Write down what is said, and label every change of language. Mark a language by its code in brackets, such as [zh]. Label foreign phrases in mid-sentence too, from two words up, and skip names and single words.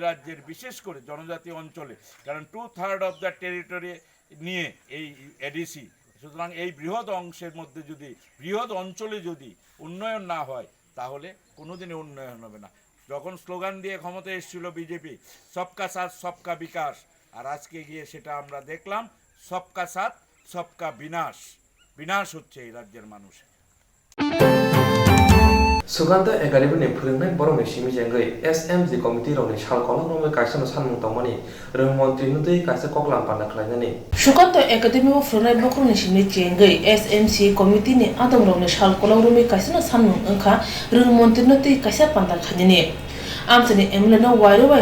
[bn] রাজ্যের বিশেষ করে জনজাতি অঞ্চলে কারণ 2/3 [en] of the territory [bn] নিয়ে এই এডিসি সুতরাং এই বৃহৎ অংশের মধ্যে যদি বৃহৎ অঞ্চলে যদি উন্নয়ন না হয় তাহলে কোনোদিনই উন্নয়ন হবে না যখন স্লোগান দিয়ে ক্ষমতায় এসেছিল বিজেপি [hi] सबका साथ सबका विकास [bn] আর আজকে গিয়ে সেটা আমরা দেখলাম [hi] सबका साथ सबका विनाश [bn] হচ্ছে এই রাজ্যের মানুষ [trp] सुगंध एकाडेमी फोरोंनाय बरंनि सिमिजेंगै एसएमजी कमिटि रनि सालकलंगै कायसानो सानमुं तंमानि रोंमन्त्रि नुदै कायसा कक्लाम पाना खलायनानै सुगंध एकाडेमी फोरोंनाय बरंनि सिमिजेंगै एसएमसी कमिटि नि आदम रनि सालकलंगै कायसानो सानमुं ओंखा रोंमन्त्रि नुदै कायसा पाना खलायनानै आमसनि एमलेनो वायरवाय